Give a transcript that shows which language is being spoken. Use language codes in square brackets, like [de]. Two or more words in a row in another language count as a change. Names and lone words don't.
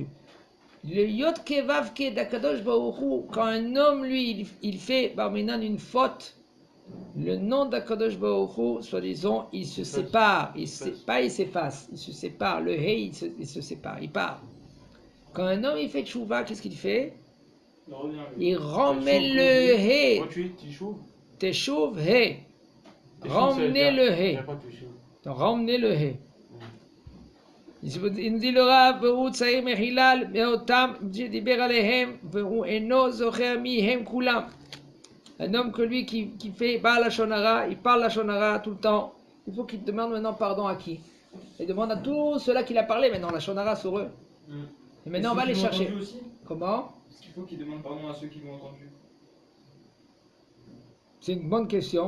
[fr] Le yod kevav ke d' [he] הקדוש ברוך הוא, [fr] quand un homme, lui, il fait barminan une faute, le nom d' [he] הקדוש ברוך הוא, [fr] soi-disant, il se sépare, il s'efface, il se sépare, le hé, il se sépare, il part. Quand un homme, il fait tchouva, qu'est-ce qu'il fait? Il remet le hé. Teshuv, hé. Ramenez le hé. Ramenez le hé. Il nous dit le Rav, [he] והוא צעיר מחילל מאותם שדיבר עליהם, והוא אינו זוכר מי הם כולם. [fr] Un homme que lui qui fait [he] בעל לשון הרע, [fr] il parle [he] לשון הרע [fr] tout le temps. Il faut qu'il demande maintenant pardon à qui? Il demande à tous ceux-là qu'il a parlé maintenant, [he] לשון הרע [fr] sur eux. Et maintenant on va les chercher. Comment? Est-ce qu'il faut qu'il demande pardon à ceux qui l'ont entendu? C'est une bonne question.